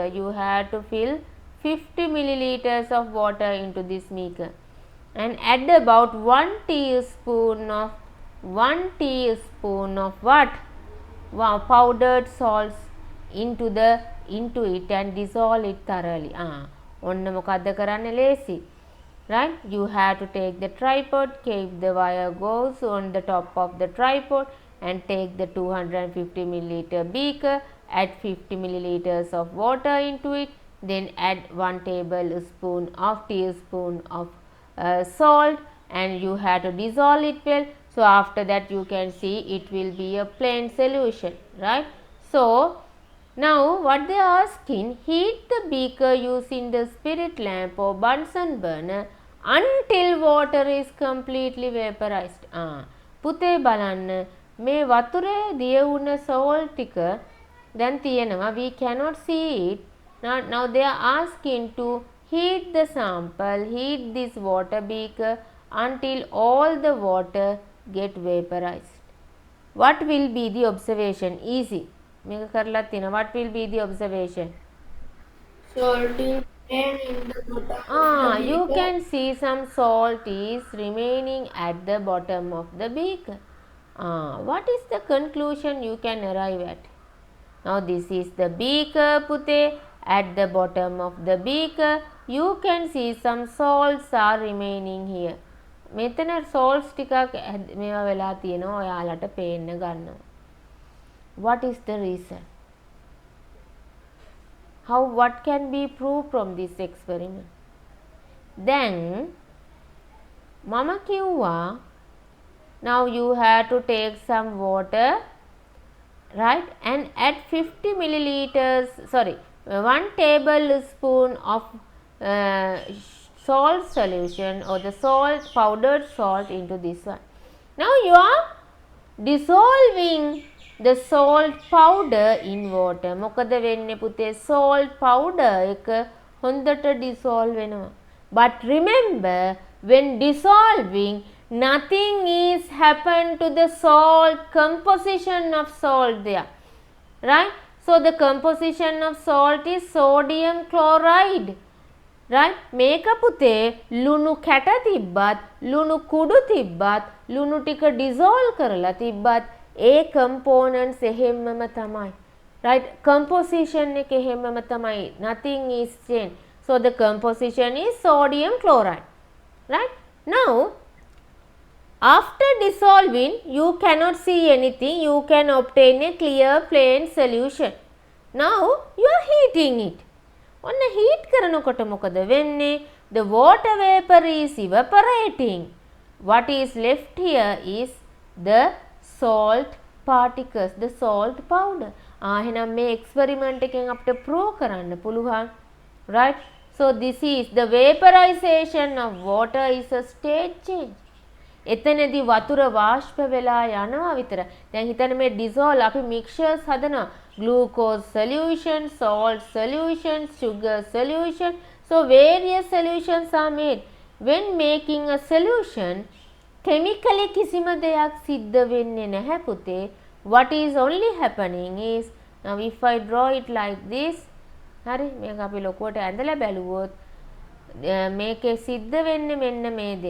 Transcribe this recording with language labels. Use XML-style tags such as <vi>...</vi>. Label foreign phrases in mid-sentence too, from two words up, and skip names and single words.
<en>You have to fill 50 milliliters of water into this beaker and add about 1 teaspoon of what? Powdered salts into it and dissolve it thoroughly.</en> <si>ඔන්න මොකද්ද කරන්න ලේසි.</si> <en>Right, you have to take the tripod, keep the wire gauze on the top of the tripod and take the 250 milliliter beaker, add 50 milliliters of water into it, then add 1 teaspoon of salt, and you have to dissolve it well. So after that you can see it will be a plain solution, right? So now what they are asking, heat the beaker using the spirit lamp or Bunsen burner until water is completely vaporized.</en> <si>පුතේ බලන්න මේ වතුරේ දිය වුණ salt ටික දැන් තියෙනවා,</si> <en>we cannot see it. Now they are asking to heat the sample, heat this water beaker until all the water get vaporized. What will be the observation? Easy.</en> <si>මේක කරලා තියෙනවා.</si> <en>What will be the observation? Salt is remaining in the bottom of the You beaker. can see some salt is remaining at the bottom of the beaker. What is the conclusion you can arrive at? Now this is the beaker, Pute. At the bottom of the beaker you can see some salts are remaining here.</en> <si>මෙතන salts ටිකක් මේවා වෙලා තියෙනවා, ඔයාලට පේන්න ගන්නවා.</si> <en>What is the reason? What can be proved from this experiment? Then</en> <si>මම කිව්වා,</si> <en>now you have to take some water, right, and add 50 milliliters, 1 tablespoon of salt solution or the powdered salt into this one. Now you are dissolving the salt powder in water.</en> <si>මොකද වෙන්නේ පුතේ,</si> <en>salt powder</en> <si>එක හොඳට dissolve වෙනවා.</si> <en>But remember, when dissolving, nothing is happened to the salt composition of salt there, right? So the composition of salt is sodium chloride, right?</en> <si>මේක පුතේ ලුණු කැට තිබ්බත්, ලුණු කුඩු තිබ්බත්, ලුණු ටික dissolve කරලා තිබ්බත් ඒ components එහෙමම තමයි, right? Composition එක එහෙමම තමයි,</si> <en>nothing is changed. So the composition is sodium chloride, right? Now after dissolving you cannot see anything, you can obtain a clear plain solution. Now you are heating it.</en> <si>ඔන්න heat කරනකොට මොකද වෙන්නේ?</si> <en>The water vapor is evaporating. What is left here is the salt particles, the salt powder.</en> <si>එහෙනම් මේ experiment එකෙන් අපිට prove කරන්න පුළුවන්,</si> <en>right? So this is the vaporization of water is a state change.</en> <si>එතනදී වතුර වාෂ්ප වෙලා යනවා විතර. දැන් හිතන්න මේ dissolve අපි mixtures හදනවා.</si> <en>Glucose solution, salt solution, sugar solution. So various solutions are made. When making a solution, chemically</en> <si>කිසිම දෙයක් සිද්ධ වෙන්නේ නැහැ පුතේ.</si> <en>What is only happening is, now if I draw it like this,</en> <si>හරි මේක අපි ලොකුවට ඇඳලා බැලුවොත් මේකේ සිද්ධ වෙන්නේ මෙන්න මේ දේ.</si>